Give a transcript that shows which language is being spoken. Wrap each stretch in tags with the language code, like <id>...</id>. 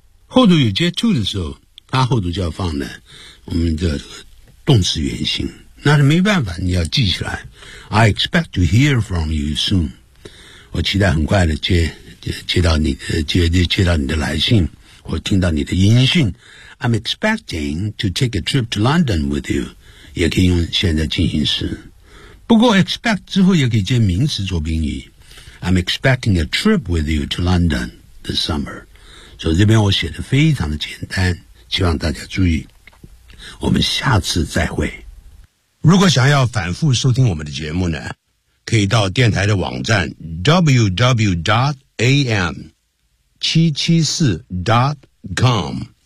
<zh>后头有接 to 的时候，它后头就要放的我们的动词原形。那是没办法，你要记起来。</zh> <en>I expect to hear from you soon。</en> <zh>我期待很快的接到你的来信，或听到你的音讯。</zh> <en>I'm expecting to take a trip to London with you。</en> <zh>也可以用现在进行时。不过 expect 之后也可以接名词做宾语。</zh> <en>I'm expecting a trip with you to London this summer。</en> <zh>所以这边我写的非常的简单，希望大家注意。我们下次再会。如果想要反复收听我们的节目呢，可以到电台的网站 www.am774.com。</zh>